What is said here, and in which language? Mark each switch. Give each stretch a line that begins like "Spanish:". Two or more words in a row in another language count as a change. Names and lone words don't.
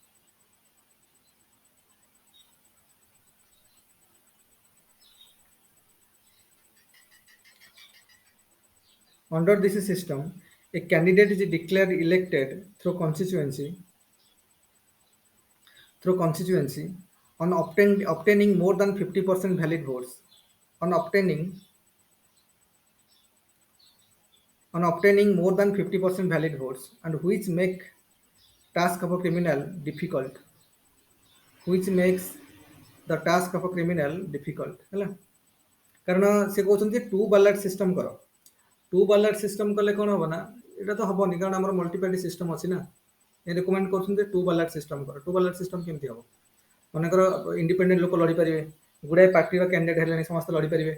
English: under this system, a candidate is declared elected through constituency on obtaining more than 50% valid votes. On obtaining on obtaining more than 50% valid votes and which make task of a criminal difficult, which makes the task of a criminal difficult ହେଲା।
Odia: କାରଣ ସେ କହୁଛନ୍ତି
English: two ballot system
Odia: କର।
English: two ballot system
Odia: କଲେ କ'ଣ ହବ ନା, ଏଇଟା ତ ହବନି କାରଣ ଆମର
English: multiparty system
Odia: ଅଛି ନା। ଏ ରେକମେଣ୍ଡ କରୁଛନ୍ତି
English: two ballot system
Odia: କର।
English: two ballot system
Odia: କେମିତି ହବ? ମନେକର ଇଣ୍ଡିପେଣ୍ଡେଣ୍ଟ ଲୋକ ଲଢ଼ିପାରିବେ, ଗୁଡ଼ାଏ ପାର୍ଟିର କ୍ୟାଣ୍ଡିଡେଟ୍ ହେଲେଣି, ସମସ୍ତେ ଲଢ଼ିପାରିବେ।